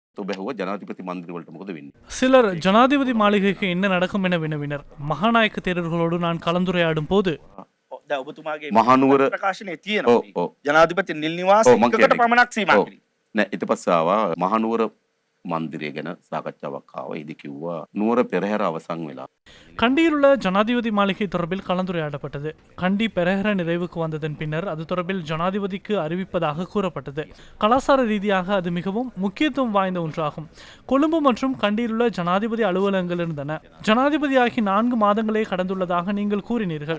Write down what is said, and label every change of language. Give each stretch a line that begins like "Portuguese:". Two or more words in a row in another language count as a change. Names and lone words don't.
Sinhala: බැහුව ජනාධිපති මන්දිරවලට මොකද වෙන්නේ?
Tamil: சிலர் ஜனாதிபதி மாளிகைக்கு என்ன நடக்கும் என வினவினர். மகாநாயக்க தேரர்களோடு நான் கலந்துரையாடும் போது
Sinhala: දැන් ඔබතුමාගේ මහනුවර ප්‍රකාශනයේ තියෙනවා. ඔව් ඔව් ජනාධිපති නිල් නිවාස ඔව් මං එකකට කියන්නේ. පමණක් සීමා ඔව්. කිරීම. නෑ ඊට පස්සේ ආවා මහනුවර මන්දිරය ගැන සාකච්ඡාවක් ආවා. ඉතින් කිව්වා නුවර පෙරහැර අවසන් වෙලා.
Tamil: கண்டியில் உள்ள ஜனாதிபதி மாளிகை தொடர்பில் கலந்துரையாடப்பட்டது. கண்டி பெரஹர நிறைவுக்கு வந்ததன் பின்னர் அது தொடர்பில் ஜனாதிபதிக்கு அறிவிப்பதாக கூறப்பட்டது. கலாசார ரீதியாக அது மிகவும் முக்கியத்துவம் வாய்ந்த ஒன்றாகும். கொழும்பு மற்றும் கண்டியில் உள்ள ஜனாதிபதி அலுவலகங்கள் இருந்தன. ஜனாதிபதியாகி 4 மாதங்களே கடந்துள்ளதாக நீங்கள் கூறினீர்கள்.